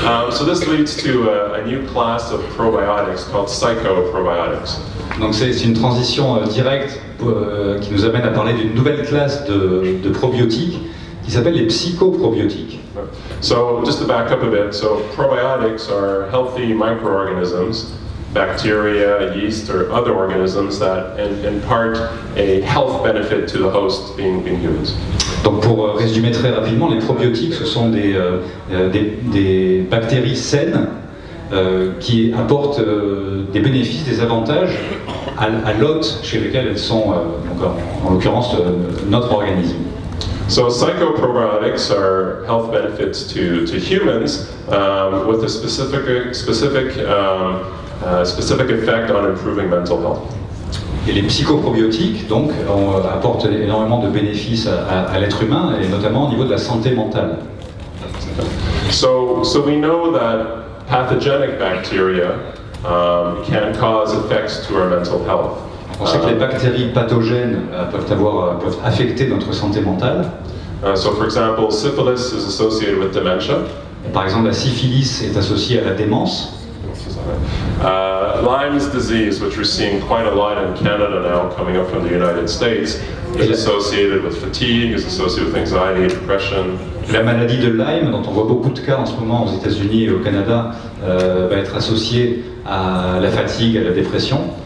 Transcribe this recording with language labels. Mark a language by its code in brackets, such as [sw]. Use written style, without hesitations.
[en] So this leads to a new class of probiotics called psychoprobiotics. [fr] Donc c'est une transition directe qui nous amène à parler d'une nouvelle classe de probiotiques qui s'appelle les psychoprobiotiques. [en] So just to back up a bit, so probiotics are healthy microorganisms, bacteria, yeast, or other organisms that impart a health benefit to the host, being humans. [fr] Donc pour résumer très rapidement, les probiotiques ce sont des bactéries saines qui apportent des bénéfices, des avantages à l'hôte chez lequel elles sont, donc en l'occurrence notre organisme. [en] So psychoprobiotics are health benefits to humans with a specific effect on improving mental health. [fr] Et les psychoprobiotiques donc apportent énormément de bénéfices à l'être humain et notamment au niveau de la santé mentale. [en] So we know that pathogenic bacteria can cause effects to our mental health. [fr] On sait que les bactéries pathogènes peuvent affecter notre santé mentale. [en] So for example, syphilis is associated with dementia. [fr] Par exemple, la syphilis est associée à la démence. [en] Lyme's disease, which we're seeing quite a lot in Canada now, coming up from the United States, is associated with fatigue, is associated with anxiety, depression. [fr] La maladie de Lyme, dont on voit beaucoup de cas en ce moment aux États-Unis et au Canada, va être associée à la fatigue, à la dépression.